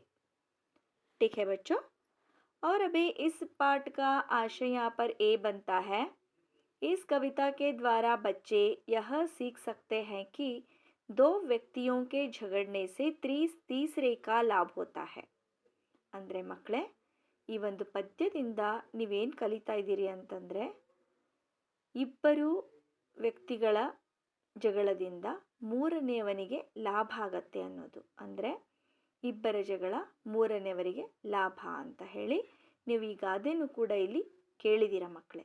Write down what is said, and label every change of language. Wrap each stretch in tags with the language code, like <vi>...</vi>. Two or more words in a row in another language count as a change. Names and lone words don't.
<hi>ठीक है बच्चों। और अभी इस पाठ का आशय यहाँ पर ए बनता है। इस कविता के द्वारा बच्चे यह सीख सकते हैं कि दो व्यक्तियों के झगड़ने से तीसरे का लाभ होता है।</hi> <kn>ಅಂದರೆ ಮಕ್ಕಳೇ, ಈ ಒಂದು ಪದ್ಯದಿಂದ ನೀವೇನು ಕಲಿತಾ ಇದ್ದೀರಿ ಅಂತಂದರೆ, ಇಬ್ಬರು ವ್ಯಕ್ತಿಗಳ ಜಗಳದಿಂದ ಮೂರನೆಯವನಿಗೆ ಲಾಭ ಆಗತ್ತೆ ಅನ್ನೋದು. ಅಂದರೆ ಇಬ್ಬರ ಜಗಳ ಮೂರನೆಯವರಿಗೆ ಲಾಭ ಅಂತ ಹೇಳಿ ನೀವು ಈ ಗಾದೆನೂ ಕೂಡ ಇಲ್ಲಿ ಕೇಳಿದ್ದೀರ ಮಕ್ಕಳೇ.</kn>